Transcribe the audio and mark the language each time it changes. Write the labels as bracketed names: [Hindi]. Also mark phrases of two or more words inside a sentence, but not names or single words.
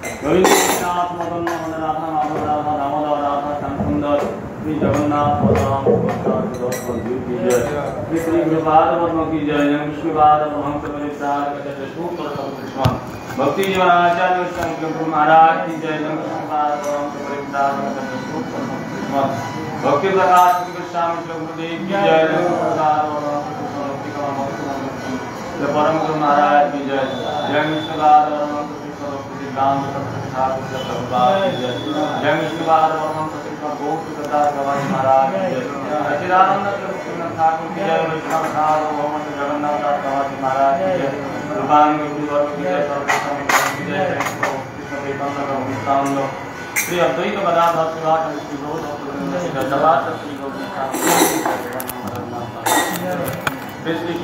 [Hindi] রবীন্দ্রনাথ মদন মোহন রাধা মাধব রাধা দামোদর রাধা শ্যামসুন্দর শ্রী জগন্নাথ বলরাম की जय श्री गुरुपाद पद्म की जय विष्णुपाद परमहंस परित्राण सूत्र कृष्ण भक्ति जीवनाचार्य शंकर महाराज की जय विष्णुपाद परमहंस परित्राण सूत्र कृष्ण भक्ति प्रकाश कृष्ण गुरुदेव की जय विष्णुपाद परम गुरु महाराज की जय जय विष्णुपाद परमहंस राम जय विष्णुपाद परमहंस गवाई महाराज सचिदानंद ठाकुर की जय वैष्णव मोहम्मद जगन्नाथ दास गवाई महाराज की जय रूपांग की जय की जय कृष्ण चैतन्य श्री अद्वैत गदाधर शिवाचार्य श्री गौर श्री